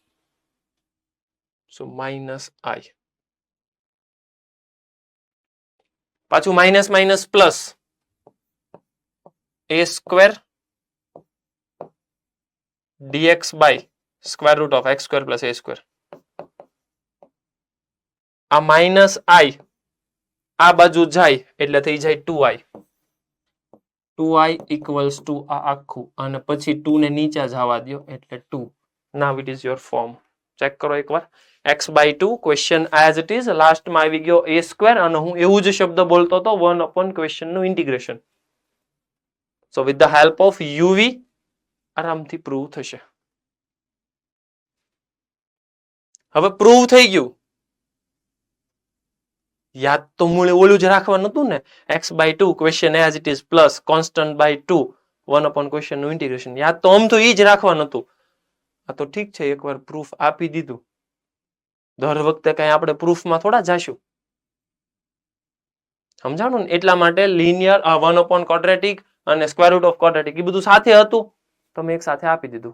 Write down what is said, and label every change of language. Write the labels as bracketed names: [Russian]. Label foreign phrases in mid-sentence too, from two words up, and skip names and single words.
[English] So minus i. પાછું minus minus plus a square dx by square root of x square plus a square. [Gujarati] આ માઇનસ આઈ આ બાજુ જાય એટલે થઈ જાય 2i. 2i [English] equals to [Gujarati] આ આખું, અને પછી 2 ને નીચે જવા દો એટલે 2. [English] Now it is your form. [Gujarati] ચેક કરો એકવાર. x by 2 ક્વેશ્ચન [English] as it is. [Gujarati] લાસ્ટમાં આવી ગયો a સ્ક્વેર, અને હું એવું જ શબ્દ બોલતો હતો 1 upon ક્વેશ્ચન નું ઇન્ટિગ્રેશન. [English] So with the help of UV [Gujarati] આરામથી પ્રૂવ થશે. હવે પ્રૂવ થઈ ગયું. યાદ તો મૂળે ઓલું જ રાખવાનું હતું ને, x by 2 ક્વેશ્ચન [English] as it is plus constant [Gujarati] by 2 1 upon ક્વેશ્ચન નું ઇન્ટિગ્રેશન. યાદ તો આમ તો ઈ જ રાખવાનું હતું. આ તો ઠીક છે, એકવાર પ્રૂફ આપી દીધું. દર વખતે કઈ આપણે પ્રૂફમાં થોડા જાશું. સમજાણું ને? એટલા માટે લિનિયર 1 upon ક્વોડ્રેટિક અને [English] square root of quadratic [Gujarati] એ બધું સાથે હતું, તો મેં એક સાથે આપી દીધું.